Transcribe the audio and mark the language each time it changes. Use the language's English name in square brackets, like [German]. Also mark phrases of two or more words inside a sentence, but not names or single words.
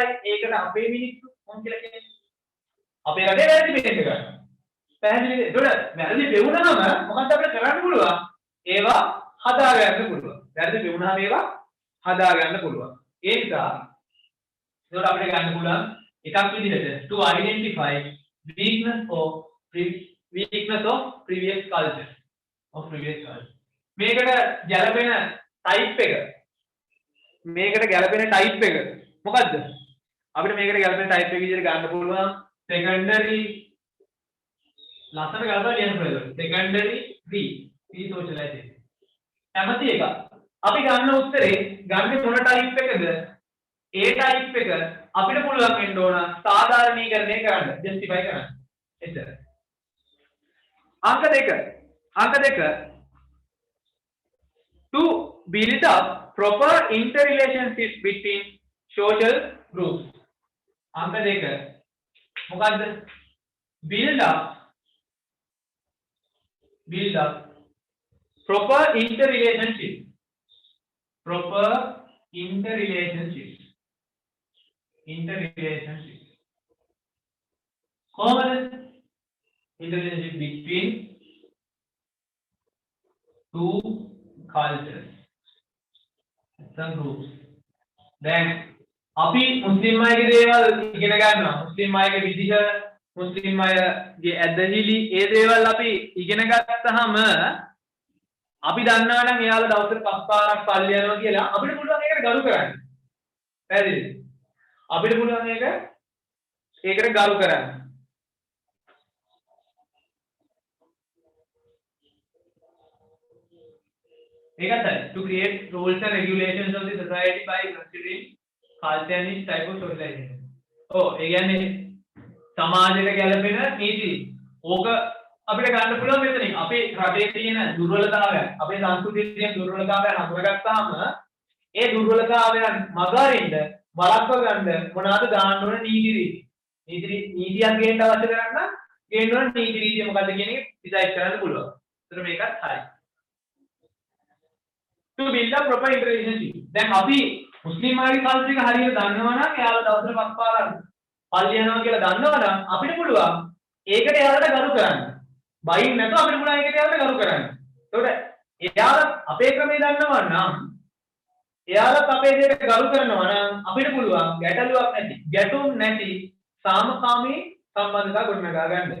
[Sinhala] ඒකට අපේ මිනිස්සු මොන් කියලා කියන්නේ. අපේ රටේ වැරදි බෙහෙත් ගන්න. පැහැදිලිද? ඒතකොට වැරදි වෙවුනම මොකක්ද අපිට කරන්න පුළුවන්? ඒවා හදා ගන්න පුළුවන්. වැරදි වෙවුනම ඒවා හදා ගන්න පුළුවන්. ඒ නිසා ඒකට අපිට ගන්න පුළුවන් එකක් විදිහට [English] to identify weakness of previous culture. [Sinhala] මේකට ගැලපෙන type එක. මොකද්ද? අපිට මේකට ගැලපෙන type එක විදිහට ගන්න පුළුවන් secondary ලස්සන ගලපලා ලියන්න පුළුවන්. [English] secondary re-socialization. [Sinhala] කැමති එක. අපි ගන්න උත්තරේ ගන්නේ මොන type එකද? ඒ type එක අපිට පුළුවන් වෙන්න ඕන සාධාරණීකරණය කරන්න, justify කරන්න. එච්චර. අංක දෙක [English] to build up proper interrelationships between social groups. [Sinhala] අංක දෙක මොකද්ද? [English] build up proper interrelationships. Common interrelationship between two cultures, some groups. [Sinhala] Then අපි මුස්ලිම් අයගේ දේවල් ඉගෙන ගන්නවා. මුස්ලිම් අයගේ විදිහ, මුස්ලිම් අයගේ ඇදහිලි, ඒ දේවල් අපි ඉගෙන ගත්තාම අපි දන්නවා නම් එයාලා දවසට 5 පාරක් පල්ලි යනවා කියලා අපිට පුළුවන් ඒකට ගරු කරන්න. පැහැදිලිද? අපිට පුළුවන් ඒකට ගරු කරන්න. [English] ඒකයි to create rules and regulations of the society by considering culture and its type of socialization. [Sinhala] ඒ කියන්නේ සමාජයට ගැලපෙන නීති. ඕක අපිට ගන්න පුළුවන් මෙතනින්. අපේ රටේ තියෙන දුර්වලතාවයන්, අපේ සංස්කෘතියේ තියෙන දුර්වලතාවයන් හඳුනාගත්තාම ඒ දුර්වලතාවයන් මගහරින්න බලක්ව ගන්න මොනවාද දාන්න ඕන නීති රීති. නීතියක් ගේන්න අවශ්‍ය කරන්නේ ගේන්න ඕන නීති රීතිය මොකද්ද කියන එක ඩිසයිඩ් කරන්න පුළුවන්. ඒතර මේකත් හරි. [English] to build up proper interrelationship. [Sinhala] දැන් අපි මුස්ලිම් අයගේ කල්චර් එක හරියට දන්නවා නම් එයාලා දවසට 5 පාරක් පල්ලි යනවා කියලා දන්නවා නම් අපිට පුළුවන් ඒකට එයාලට ගරු කරන්න. බයින් නැතුව අපිට පුළුවන් ඒකට එයාලට ගරු කරන්න. එතකොට එයාලා අපේ ක්‍රමේ දන්නවා නම් එයාලත් අපේ දෙයට ගරු කරනවා නම් අපිට පුළුවන් ගැටුම් නැති සාමකාමී සම්බන්ධතා ගොඩනගා ගන්න.